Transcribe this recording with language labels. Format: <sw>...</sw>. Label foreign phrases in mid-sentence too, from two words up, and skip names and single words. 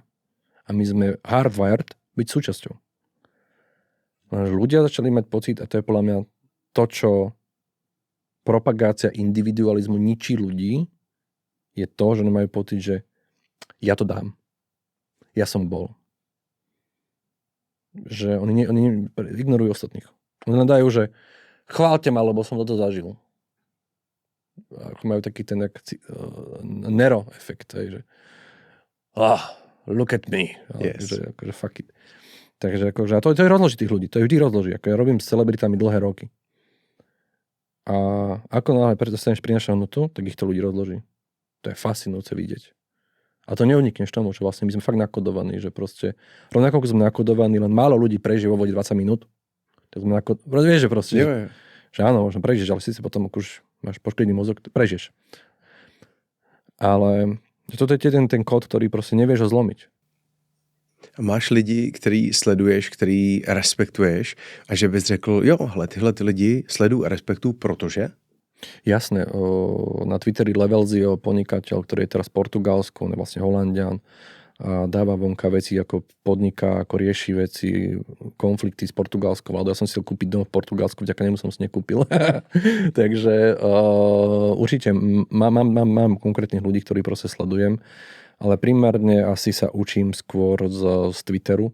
<sk>A my sme hardwired byť súčasťou. Ľudia začali mať pocit, a to je podľa mňa to, čo propagácia individualizmu ničí ľudí, je to, že nemajú pocit, že ja to dám. Ja som bol. Že oni ignorujú ostatných. Oni len dajú, že chváľte ma, lebo som toto zažil. Ako majú taký ten Nero efekt, že</sk> <en>look at me. Yes.</en> <sk>Že, akože</sk> <en>fuck it.</en> <sk>Takže akože, a to je rozloží tých ľudí, to je vždy rozloží. Ako ja robím s celebritami dlhé roky. A ako náhle dostaneš prinášať hodnotu, tak ich to ľudí rozloží. To je fascinujúce vidieť. A to neunikneš tomu, že vlastne my sme fakt nakodovaní, že proste, rovnako ako sme nakodovaní, len málo ľudí prežije vo vode 20 minút. Tak sme vieš, že proste, že áno, možno prežiješ, ale si potom už máš poškodený mozog, prežiješ. Ale toto je ten kód, ktorý proste nevieš ho zlomiť.</sk> <cs>Máš lidi, který sleduješ, který respektuješ a že bys řekl, jo, hle, tyhle ty lidi sleduju a respektuju, protože?</cs> <sk>Jasné, na Twitteri Levelzio, podnikateľ, ktorý je teraz v Portugalsku, on je vlastne Holandian, a dáva vonka veci, ako podniká, ako rieši veci, konflikty s portugalskou vládou. Ja som si chcel kúpiť dom v Portugalsku, vďaka nemu som si nekúpil. Takže určite mám konkrétnych ľudí, ktorí proste sledujem, ale primárne asi sa učím skôr z Twitteru.</sk>